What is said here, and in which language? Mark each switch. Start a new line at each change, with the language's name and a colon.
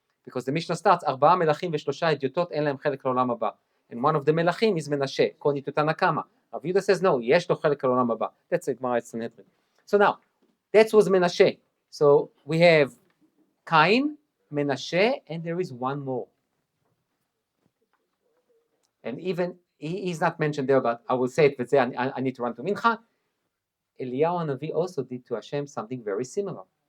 English: Because the Mishnah starts,
Hebrew: 4 מלכים ו3 הדיוטות אין להם חלק לעולם הבא.
English: And one of the מלכים is מנשה, according to Tanna Kama. Rav Yehuda says, no,
Hebrew: יש לו חלק לעולם הבא.
English: That's a Gemara Sanhedrin. So now, that was Menashe. So we have Cain, Menashe, and there is one more. And even, he's not mentioned there, but I will say it, but I need to run to Mincha. Eliyahu Hanavi also did to Hashem something very similar.